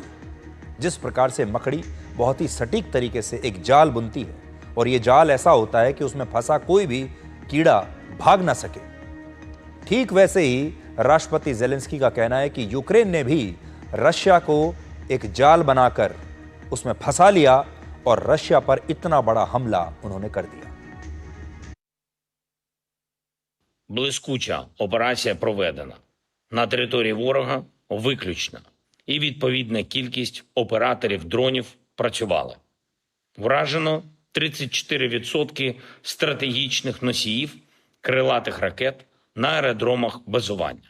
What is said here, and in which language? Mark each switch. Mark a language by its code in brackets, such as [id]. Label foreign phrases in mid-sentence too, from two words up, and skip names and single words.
[hi] जिस प्रकार से मकड़ी बहुत ही सटीक तरीके से एक जाल बुनती है और ये जाल ऐसा होता है कि उसमें फंसा कोई भी कीड़ा भाग ना सके, ठीक वैसे ही राष्ट्रपति जेलेंस्की का कहना है कि यूक्रेन ने भी रशिया को एक जाल बनाकर उसमें फंसा लिया और रशिया पर इतना बड़ा हमला उन्होंने कर दिया। [uk] Блискуча операція проведена. На території ворога виключно. І відповідна кількість операторів дронів працювали. Вражено 34% стратегічних носіїв крилатих ракет на аеродромах базування.